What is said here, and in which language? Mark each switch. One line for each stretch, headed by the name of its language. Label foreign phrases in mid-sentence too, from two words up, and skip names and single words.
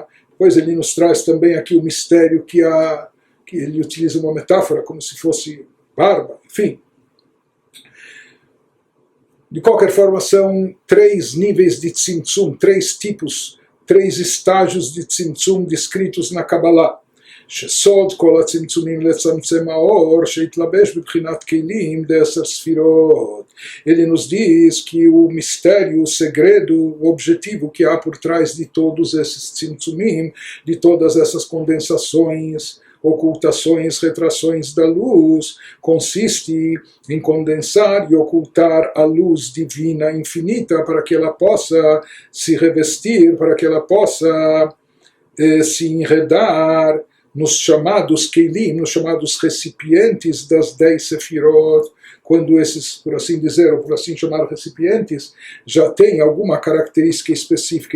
Portuguese: Depois ele nos traz também aqui o mistério que ele utiliza uma metáfora como se fosse barba, enfim. De qualquer forma, são 3 níveis de Tzimtzum, 3 tipos, 3 estágios de Tzimtzum descritos na Kabbalah.
Hebrew: שסוד כל הצמצומים לצמצם האור שהתלבש בבחינת כלים ד10 ספירות.
Portuguese: Ele nos diz que o mistério, o segredo, o objetivo que há por trás de todos esses tzimtzumim, de todas essas condensações, ocultações, retrações da luz, consiste em condensar e ocultar a luz divina infinita para que ela possa se revestir, para que ela possa se enredar nos chamados Keilim, nos chamados recipientes das 10 Sefirot, quando esses, por assim dizer, ou por assim chamar recipientes, já têm alguma característica específica.